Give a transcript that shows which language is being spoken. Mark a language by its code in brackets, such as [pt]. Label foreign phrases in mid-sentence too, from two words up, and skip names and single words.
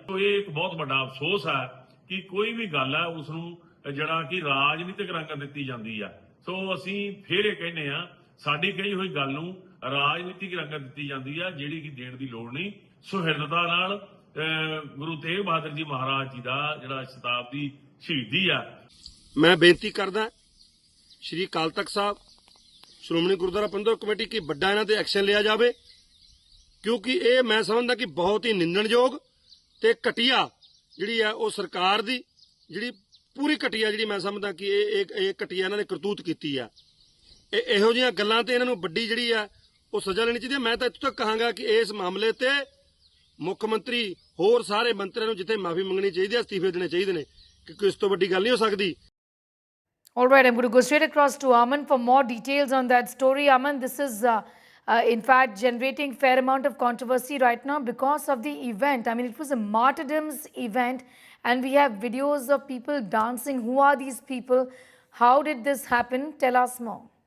[pa] ਸੋ ਇਹ ਇੱਕ ਬਹੁਤ ਵੱਡਾ ਅਫਸੋਸ ਹੈ ਕਿ ਕੋਈ ਵੀ ਗੱਲ ਹੈ ਉਸ ਨੂੰ ਜਿਹੜਾ ਕਿ ਰਾਜਨੀਤਿਕ ਰੰਗਤ ਦਿੱਤੀ ਜਾਂਦੀ ਹੈ। ਸੋ ਅਸੀਂ ਫਿਰ ਇਹ ਕਹਿੰਦੇ ਆ ਸਾਡੀ ਕਹੀ ਹੋਈ ਗੱਲ ਨੂੰ ਰਾਜਨੀਤਿਕ ਰੰਗਤ ਦਿੱਤੀ ਜਾਂਦੀ ਹੈ, ਜਿਹੜੀ ਕਿ ਦੇਣ ਦੀ ਲੋੜ ਨਹੀਂ। ਸੁਹਿਰਦਤਾ ਨਾਲ ਗੁਰੂ ਤੇਗ ਬਹਾਦਰ ਜੀ ਮਹਾਰਾਜ ਜੀ ਦਾ ਜਿਹੜਾ ਸ਼ਤਾਬਦੀ ਸ਼ਹੀਦੀ ਆ। ਮੈਂ ਬੇਨਤੀ ਕਰਦਾ ਸ਼੍ਰੀ ਅਕਾਲ ਤਖ਼ਤ ਸਾਹਿਬ ਸ਼੍ਰੋਮਣੀ ਗੁਰਦੁਆਰਾ ਪ੍ਰਬੰਧਕ ਕਮੇਟੀ ਕਿ ਬੜਾ ਇਨ੍ਹਾਂ ਤੇ ਐਕਸ਼ਨ ਲਿਆ ਜਾਏ, ਕਿਉਂਕਿ ਇਹ ਮੈਂ ਸਮਝਦਾ ਕਿ ਬਹੁਤ ਹੀ ਨਿੰਦਣਯੋਗ ਤੇ ਘਟੀਆ ਜਿਹੜੀ ਹੈ ਉਹ ਸਰਕਾਰ ਦੀ ਜਿਹੜੀ ਪੂਰੀ ਘਟੀਆ ਜਿਹੜੀ ਮੈਂ ਸਮਝਦਾ ਕਿ ਇਹ ਘਟੀਆ ਇਨ੍ਹਾਂ ਨੇ ਕਰਤੂਤ ਕੀਤੀ ਹੈ। ਇਹੋ ਜਿਹੀਆਂ ਗੱਲਾਂ ਤੇ ਇਨ੍ਹਾਂ ਨੂੰ ਵੱਡੀ ਜਿਹੜੀ ਹੈ ਉਹ ਸਜ਼ਾ ਲੈਣੀ ਚਾਹੀਏ। ਮੈਂ ਤਾਂ ਇੱਥੋਂ ਤੱਕ ਕਹਾਂਗਾ ਕਿ ਇਸ ਮਾਮਲੇ ਤੇ ਮੁੱਖ ਮੰਤਰੀ ਹੋਰ ਸਾਰੇ ਮੰਤਰੀਆਂ ਨੂੰ ਜਿੱਥੇ ਮਾਫ਼ੀ ਮੰਗਣੀ ਚਾਹੀਏ, ਅਸਤੀਫ਼ੇ ਦੇਣੇ ਚਾਹੀਏ ਨੇ, ਕਿਉਂਕਿ ਇਸ ਤੋਂ ਵੱਡੀ ਗੱਲ ਨਹੀਂ ਹੋ ਸਕਦੀ। [en] All right, I'm going to go straight across to Aman for more details on that story. Aman, this is in fact generating fair amount of controversy right now because of the event. I mean, it was a martyrdom's event and we have videos of people dancing. Who are these people? How did this happen? Tell us more.